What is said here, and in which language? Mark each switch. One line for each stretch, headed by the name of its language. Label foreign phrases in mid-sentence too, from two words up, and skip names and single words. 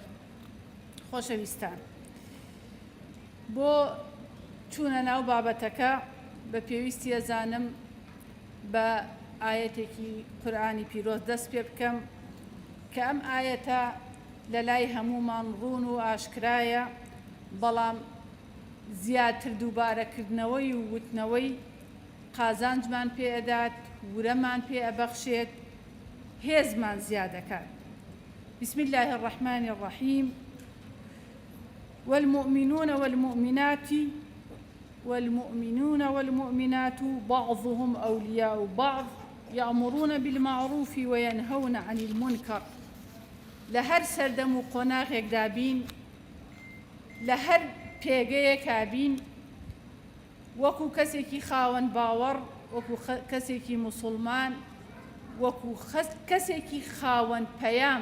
Central Kurdish: خۆشەویستان، بۆ چوونە ناو بابەتەکە بە پێویستی ئەزانم بە ئاەتێکی قورئانی پیرۆز دەست پێ بکەم کە ئەم ئاەتە لە لای هەمومان ڕوون و ئاشکرایە، بەڵام زیاتر دووبارەکردنەوەی و وتنەوەی قازانجمان پێ ئەدات، ورەمان پێ ئەبەخشێت، هێزمان زیاد دەکات.
Arabic: بسم الله الرحمن الرحيم. والمؤمنون والمؤمنات بعضهم أولياء بعض يأمرون بالمعروف وينهون عن المنكر.
Central Kurdish: لهر سردم و قۆناغێک دابین، لە هەر پێگەیەک کابین، وەکو کەسێکی خاوەن باوەڕ، وەکو کەسێکی موسڵمان، وەکو کەسێکی خاوەن پەیام.